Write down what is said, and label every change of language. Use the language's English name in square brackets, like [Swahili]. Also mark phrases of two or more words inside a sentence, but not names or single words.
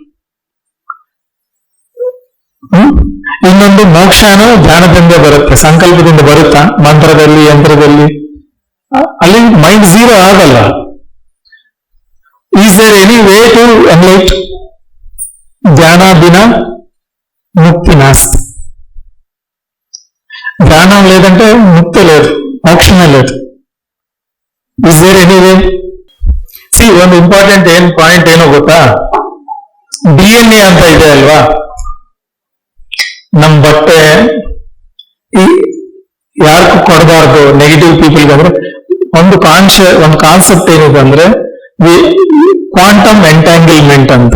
[Kannada] ಇನ್ನೊಂದು ಮೋಕ್ಷನೂ ಧ್ಯಾನದಿಂದ ಬರುತ್ತೆ, ಸಂಕಲ್ಪದಿಂದ ಬರುತ್ತಾ? ಮಂತ್ರದಲ್ಲಿ, ಯಂತ್ರದಲ್ಲಿ ಅಲ್ಲಿ [English] mind zero [Kannada] ಆಗಲ್ಲ. [English] is there any way to enlight? [Sanskrit] ಧ್ಯಾನ ಬಿನ ముక్తి నాస్తి. [Telugu] ధ్యానం లేదంటే ముక్తి లేదు, మోక్షమే లేదు. [English] is there any way? [Kannada] ಸಿ ಒಂದು [English] important point [Kannada] ಏನೋ ಗೊತ್ತಾ? DNA ಅಂತ ಇದೆ ಅಲ್ವಾ ನಮ್ ಬಟ್ಟೆ. ಯಾರಿಗೂ ಕೊಡಬಾರ್ದು [English] negative peopleಗೆ. [Kannada] ಅಂದ್ರೆ ಒಂದು ಕಾನ್ಸೆಪ್ಟ್ ಏನಿದೆ ಅಂದ್ರೆ [English] quantum entanglement [Kannada] ಅಂತ.